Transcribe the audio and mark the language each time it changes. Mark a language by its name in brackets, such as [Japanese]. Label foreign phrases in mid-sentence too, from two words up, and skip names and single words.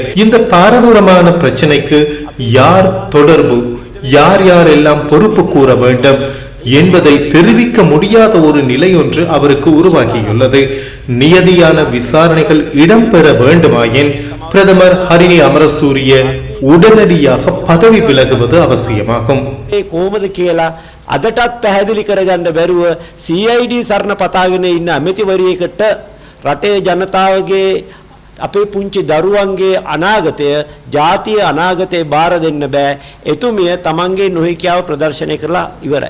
[Tamil] இந்த பாரதூரமான பிரச்சனைக்கு யார் தொடர்பு, யார் யாரெல்லாம் பொறுப்பு கூற வேண்டும் என்பதை தெரிவிக்க முடியாத ஒரு நிலை ஒன்று அவருக்கு உருவாகியுள்ளது. நியதியான விசாரணைகள் இடம்பெற வேண்டுமாயின் பிரதமர் ஹரிணி அமரசூரிய உடனடியாக பதவி விலகுவது அவசியமாகும். [Sinhala] අදටත් පැහැදිලි කරගන්න බැරුව CID සරණ පතාගෙන ඉන්න අමතිවරියකට රටේ ජනතාවගේ අපේ පුංචි දරුවන්ගේ අනාගතය ජාතිය අනාගතේ බාර දෙන්න බෑ. එතුමිය තමන්ගේ නොහැකියාව ප්‍රදර්ශනය කරලා ඉවරයි.